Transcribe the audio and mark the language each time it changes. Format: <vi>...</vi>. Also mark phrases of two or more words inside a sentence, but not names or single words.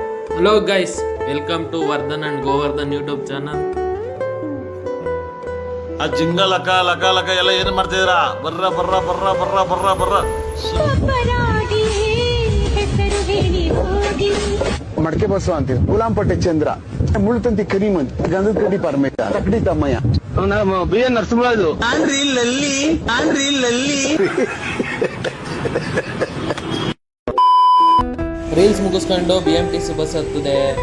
<en>Hello guys, welcome to Vardhan and Govardhan YouTube channel.</en> <kn>ಆ ಜಿಂಗ ಲಕ ಲಕ ಲಕ ಎಲ್ಲ ಏನು ಮಾಡ್ತಿದ್ದೀರಾ? ಬರ್ರ ಬರ್ರ ಬರ್ರ ಬರ್ರ ಬರ್ರ ಬರ್ರ ಮಡಕೆ ಬಸವ ಅಂತೀವಿ. ಗುಲಾಂಪಟ್ಟೆ ಚಂದ್ರ, ಮುಳ್ತಂತಿ ಕರಿಮಂತ್, ಗಂಧದ ಕಡ್ಡಿ ಪರಮೇಶ, ತಕಡಿ ತಮ್ಮಯ್ಯ, ಬಿ ಎನ್ ನರಸಿಂಹರಾಜು. ರೀಲ್ಸ್ ಮುಗಿಸ್ಕೊಂಡು BMTC ಬಸ್ ಹತ್ತದೆ.</kn>